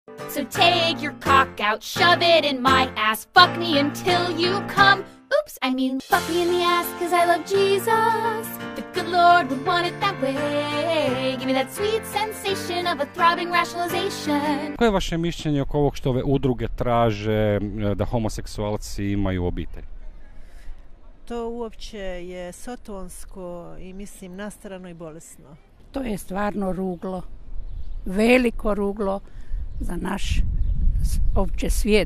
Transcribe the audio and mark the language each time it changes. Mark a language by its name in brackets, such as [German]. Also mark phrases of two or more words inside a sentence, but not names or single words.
[English] So take your cock out, shove it in my ass, fuck me until you come. Oops, I mean fuck me in the ass, cause I love Jesus. The good Lord would want it that way. Give me that sweet sensation of a throbbing rationalization. [Croatian] Koje je vaše mišljenje oko ovog što ove udruge traže da homoseksualci imaju obitelj? To uopće je sotonsko i mislim nastarano i bolesno. To je stvarno ruglo, veliko ruglo za naš opće svijet.